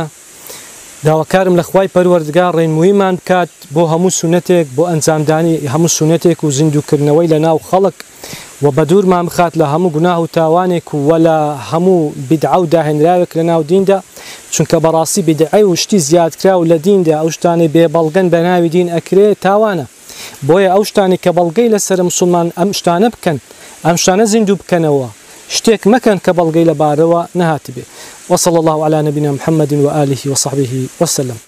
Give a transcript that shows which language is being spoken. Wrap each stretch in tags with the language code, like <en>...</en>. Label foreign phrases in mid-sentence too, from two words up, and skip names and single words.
<ckb>داواکارم لە خوای پەروەردگار ڕێنموویمان بکات بۆ هەموو سونەتێک، بۆ ئەنجامدانی هەموو سونەتێک و زیندووکردنەوەی لە ناو خەڵک، و بە دوورمان بخات لە هەموو گوناه و تاوانێک و لە هەموو بیدعە و داهێنراوێک لە ناو دیندا، چونکە بەڕاستی بیدعە و شتی زیادکراو لە دیندا، ئەو شتانەی بێبەڵگەن بە ناوی دین ئەکرێ تاوانە. بۆیە ئەو شتانی کە بەڵگەی لەسەر مسلمان ئەم شتانە بکەن، ئەم شتانە زیندوو بکەنەوە، شتێک مەکەن کە بەڵگەی لەبارەوە نەهاتبێ.</ckb> <ar>وصلى الله على نبينا محمد وآله وصحبه وسلم.</ar>